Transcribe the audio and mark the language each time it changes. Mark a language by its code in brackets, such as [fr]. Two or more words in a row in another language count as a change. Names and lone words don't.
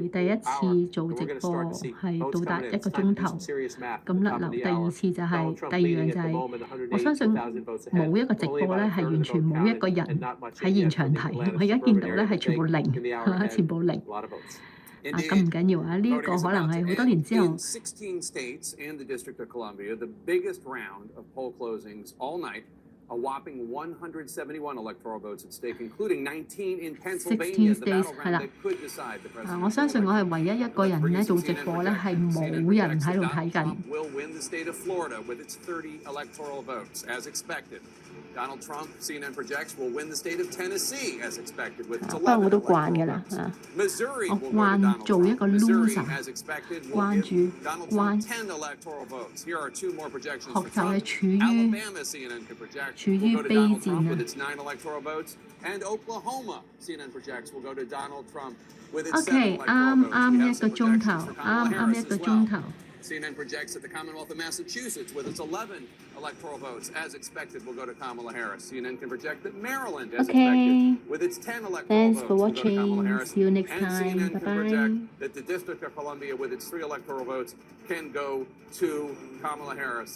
[yue] 第一次做直播係到達1個鐘頭，咁甩流。第二次就係、第二樣就係、我相信冇一個直播咧係完全冇一個人喺現場睇。我而家見到咧係全部零，全部零。咁唔緊要啊，呢一個可能係好多年之後。 [en] 16 states and the District of Columbia, the biggest round of poll closings all night. A whopping 171 electoral votes at stake, including 19 in Pennsylvania. [yue] 16 states 係啦。我相信我係唯一一個人咧做直播咧係冇人喺度睇緊。 [en] Will win the state of Florida with its 30 electoral votes, as expected. Donald Trump, CNN projects, will win the state of Tennessee, as expected, with its 11 electoral votes. Missouri will go to Donald Trump. Missouri, as expected, will give Donald Trump 10 electoral votes. Here are 2 more projections for Trump. Alabama, CNN can project, will go to Donald Trump with its 9 electoral votes. And Oklahoma, CNN projects, will go to Donald Trump with its 7 electoral votes. [yue] 啱一個鐘頭，啱一個鐘頭。 [en] CNN projects that the Commonwealth of Massachusetts, with its 11 electoral votes, as expected, will go to Kamala Harris. CNN can project that Maryland, as expected, with its 10 electoral votes, will go to Kamala Harris. See you next and time. CNN can Bye-bye. project that the District of Columbia, with its 3 electoral votes, can go to Kamala Harris.